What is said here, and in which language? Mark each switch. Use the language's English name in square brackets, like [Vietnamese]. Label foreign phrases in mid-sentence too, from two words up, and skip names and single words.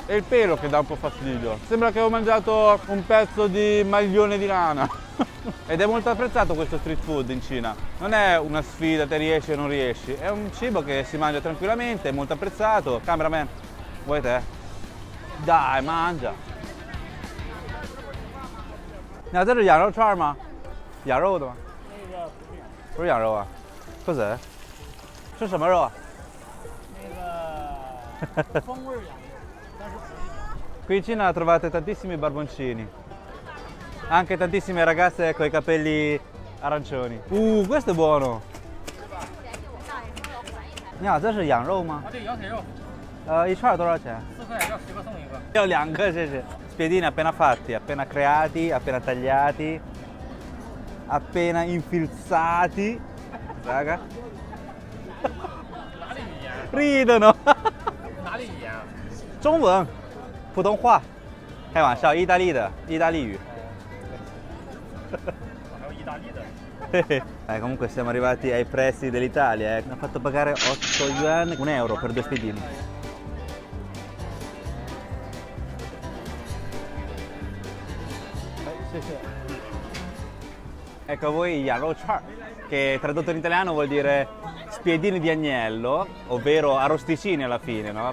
[Italian] E il pelo che dà un po' fastidio. Sembra che ho mangiato un pezzo di maglione di lana. Ed è molto apprezzato questo street food in Cina. Non è una sfida, te riesci o non riesci. È un cibo che si mangia tranquillamente, è molto apprezzato. Cameraman, vuoi te? Dai, mangia. [Chinese] 你要这是羊肉串吗？羊肉的吗？不是羊肉啊，cos'è？是什么肉啊？风味羊肉，但是不是羊。 [Italian] Qui in Cina trovate tantissimi barboncini, anche tantissime ragazze con i capelli arancioni. Questo è buono! [Chinese] 你好，这是羊肉吗？啊，对，羊腿肉一串多少钱？ 4块，要10个送1个。 [Italian] Io ho 2 [Chinese] 个，谢谢。 [Italian] Spiedini appena fatti, appena creati, appena tagliati, appena infilzati. Raga. [Chinese] 哪里语言？ [Italian] Ridono. [Chinese] 哪里语言？中文，普通话。开玩笑，意大利的，意大利语。还有意大利的。 [Italian] Comunque siamo arrivati ai prezzi dell'Italia. Mi ha fatto pagare 8 yuan, 1 euro per 2 spiedini. Ecco a voi Yan Rou Char, che tradotto in italiano vuol dire spiedini di agnello, ovvero arrosticini alla fine, no?